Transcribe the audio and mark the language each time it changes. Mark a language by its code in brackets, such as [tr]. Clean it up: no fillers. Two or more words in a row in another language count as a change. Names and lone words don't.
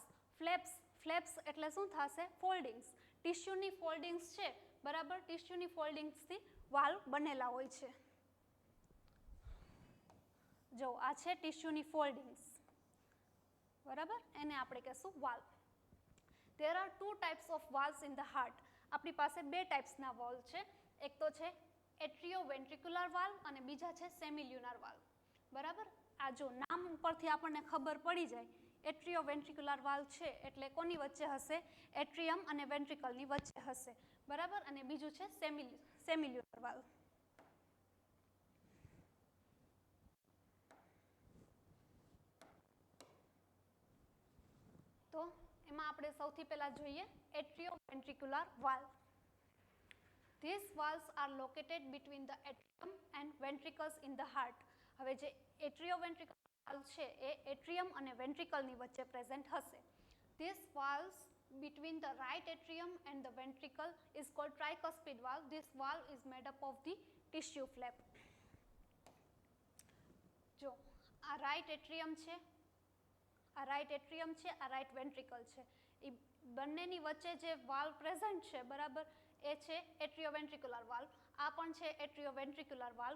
[gu] ફ્લેપ્સ એટલે શું થશે? ફોલ્ડિંગ્સ. ટિશ્યુની ફોલ્ડિંગ્સ છે. બરાબર. ટિશ્યુની ફોલ્ડિંગ્સથી વાલ્વ બનેલા હોય છે. જો આ છે ટિશ્યુની ફોલ્ડિંગ્સ. બરાબર. એને આપણે કહેશું વાલ્વ. [en] There are two types of valves in the heart. [gu] આપણી પાસે બે ટાઈપ્સના વાલ્વ છે. એક તો છે [en] atrioventricular valve [gu] અને બીજા છે [en] semilunar valve. [gu] બરાબર. આ જો નામ ઉપરથી આપણને ખબર પડી જાય [en] atrioventricular valve [gu] છે એટલે કોની વચ્ચે હશે? એટ્રિયમ અને વેન્ટ્રિકલની વચ્ચે હશે. બરાબર. અને બીજું છે [en] semilunar valve. [gu] તો એમાં આપણે સૌથી પહેલા જોઈએ [en] atrioventricular valve. These valves are located between the atrium and ventricles in the heart. [gu] હવે જે [en] atrioventricular valve [gu] છે એ એટ્રિયમ અને વેન્ટ્રિકલની વચ્ચે પ્રેઝન્ટ હશે. [en] These valves between the right atrium and the ventricle is called tricuspid valve. This valve is made up of the tissue flap. [gu] જો આ [en] right atrium [gu] છે, આ [en] right atrium [gu] છે, આ [en] right ventricle [gu] છે. એ બંનેની વચ્ચે જે વાલ્વ પ્રેઝન્ટ છે બરાબર એ છે [en] atrioventricular valve. [gu] આ પણ છે [en] atrioventricular valve.